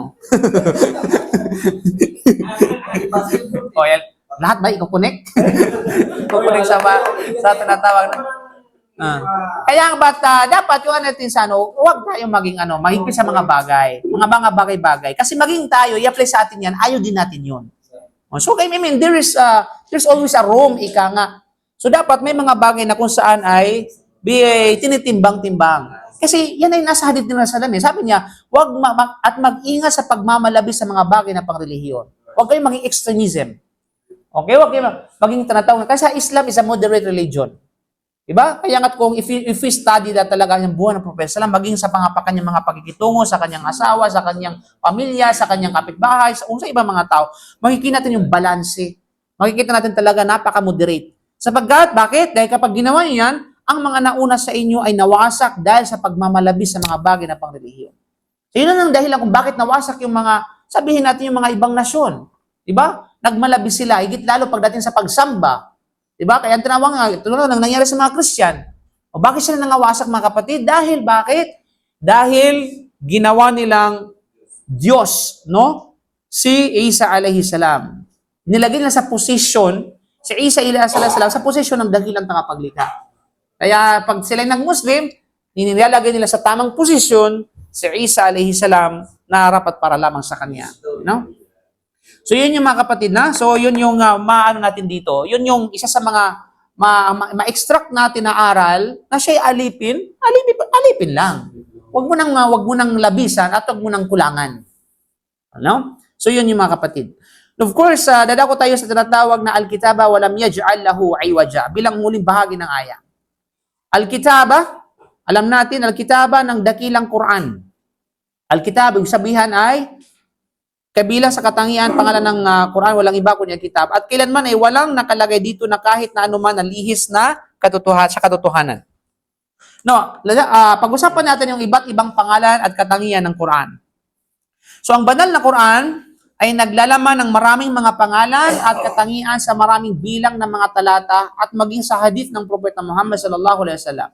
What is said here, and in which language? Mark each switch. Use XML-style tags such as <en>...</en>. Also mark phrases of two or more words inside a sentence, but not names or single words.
<tl>Yan. Lahat ba? Iko-connect? Iko-connect sa tinatawag na. Kaya dapat yung natin huwag tayong maging mahigpit sa mga bagay. Mga bagay-bagay. Kasi maging tayo, i-apply sa atin yan, ayaw din natin yun.</tl> <en>So, I mean, there's always a room,</en> <tl>ika nga. So, dapat may mga bagay na kung saan ay tinitimbang-timbang. Kasi yan ay nasa hadith ni Rasulullah. Sabi niya, at mag-ingat sa pagmamalabis sa mga bagay na pangrelihiyon. Huwag kayong maging extremism. Okay? Huwag kayong maging tinatawag.</tl> <en>Kasi Islam is a moderate religion.</en> <tl>Diba? Kaya nga kung</tl> <en>if we study that</en> <tl>talaga yung buhay ng Propeta Salam, maging sa kanyang mga pakikitungo, sa kanyang asawa, sa kanyang pamilya, sa kanyang kapitbahay, sa ibang mga tao, makikita natin yung balanse. Makikita natin talaga napaka-moderate. Sapagkat, bakit? Dahil kapag ginawa niyo yan, ang mga nauna sa inyo ay nawasak dahil sa pagmamalabis sa mga bagay na pangrelihiyon. So, yun ang dahilan kung bakit nawasak yung mga, sabihin natin yung mga ibang nasyon. Diba? Nagmalabis sila, higit lalo pagdating sa pagsamba. Diba? Kaya ang tinawag nga, ito na nangyari sa mga Christian. O bakit sila nangawasak mga kapatid? Dahil bakit? Dahil ginawa nilang Diyos, no? Si Isa</tl> <ar>عليه السلام.</ar> <tl>Nilagay nila sa posisyon, si Isa</tl> <ar>عليه السلام,</ar> <tl>sa posisyon ng dakilang tagapaglikha. Kaya pag sila nag-Muslim, nilalagay nila sa tamang posisyon si Isa</tl> <ar>عليه السلام</ar> <tl>na rapat para lamang sa kanya. No? So yun yung mga kapatid na. So yun yung maano natin dito. Yun yung isa sa mga ma-extract natin na aral na siya'y alipin lang. Wag mo nang labisan at wag mo nang kulangan. Ano? So yun yung mga kapatid.</tl> <en>Of course,</en> <tl>dadako tayo sa tinatawag na</tl> <ar>الكتاب ولم يجعل له عوجا</ar> <tl>bilang muling bahagi ng aya. Al-Kitaba, alam natin, Al-Kitaba ng dakilang Quran. Al-Kitab, yung sabihan ay kabilang sa katangian, pangalan ng Quran, walang iba kundi Al-Kitab. At kailanman ay walang nakalagay dito na kahit na anuman na lihis na katotohanan. No, pag-usapan natin yung iba't ibang pangalan at katangian ng Quran. So, ang banal na Quran ay naglalaman ng maraming mga pangalan at katangian sa maraming bilang ng mga talata at maging sa hadith ng Propeta Muhammad</tl> <ar>صلى الله عليه وسلم.</ar>